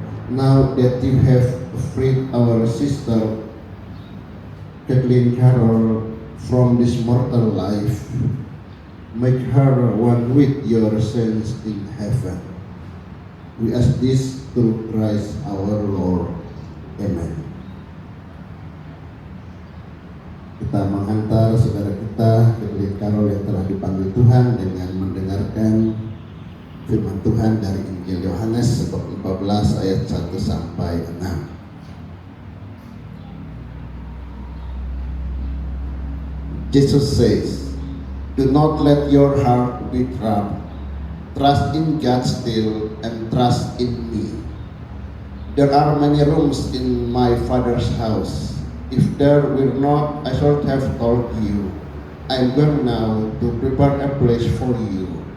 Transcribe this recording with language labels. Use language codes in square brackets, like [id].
[en] Now that you have freed our sister Kathleen Carol from this mortal life, make her one with your saints in heaven. We ask this through Christ our Lord. Amen. [id] Kita menghantar saudara kita Kathleen Carol yang telah dipanggil Tuhan dengan mendengarkan firman Tuhan dari Injil Yohanes bab 14 ayat 1 sampai 6. [en] Jesus says, "Do not let your heart be troubled. Trust in God still and trust in me. There are many rooms in my Father's house. If there were not, I should have told you. I am going now to prepare a place for you.